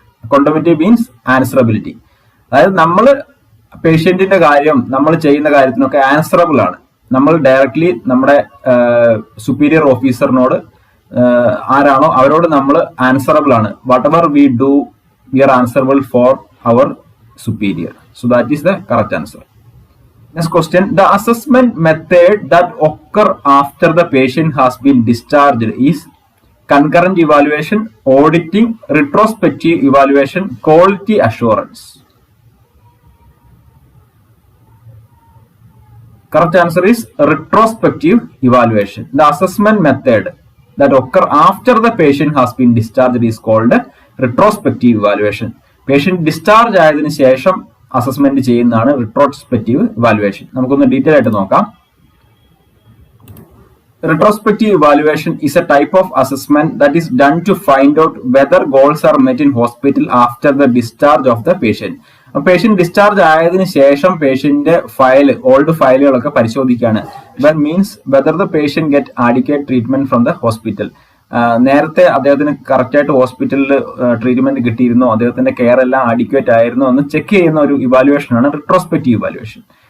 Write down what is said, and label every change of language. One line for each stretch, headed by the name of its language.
English: Accountability means answerability.
Malayalam: അതായത് നമ്മൾ പേഷ്യന്റിന്റെ കാര്യം, നമ്മൾ ചെയ്യുന്ന കാര്യത്തിനൊക്കെ ആൻസറബിൾ ആണ്. നമ്മൾ ഡയറക്ട്ലി നമ്മുടെ സുപ്പീരിയർ ഓഫീസറിനോട് ആരാണോ അവരോട് നമ്മൾ ആൻസറബിൾ ആണ്.
English: Whatever we do we are answerable for our superior. So that is the correct answer. Next question. The assessment method that occur after the patient has been discharged is concurrent evaluation, auditing, retrospective evaluation, quality assurance. Correct answer is retrospective evaluation. The assessment method that occur after the patient has been discharged is called retrospective evaluation.
Malayalam: Patient discharge ആയതിനു ശേഷം assessment ചെയ്യുന്നതാണ് retrospective evaluation. നമുക്കൊന്ന് detail ആയിട്ട് നോക്കാം.
English: Retrospective evaluation is a type of assessment that is done to find out whether goals are met in hospital after the discharge of the patient.
Malayalam: Patient discharge ആയതിനു ശേഷം പേഷ്യന്റിന്റെ old ഫയലുകളൊക്കെ പരിശോധിക്കുകയാണ്.
English: That means whether the patient get adequate treatment from the hospital.
Malayalam: നേരത്തെ അദ്ദേഹത്തിന് correct ആയിട്ട് ഹോസ്പിറ്റലിൽ treatment കിട്ടിയിരുന്നോ, അദ്ദേഹത്തിന്റെ care എല്ലാം adequate ആയിരുന്നോ എന്ന് ചെക്ക് ചെയ്യുന്ന ഒരു ഇവാലുവേഷൻ ആണ് റിട്രോസ്പെക്റ്റീവ് ഇവാലുവേഷൻ.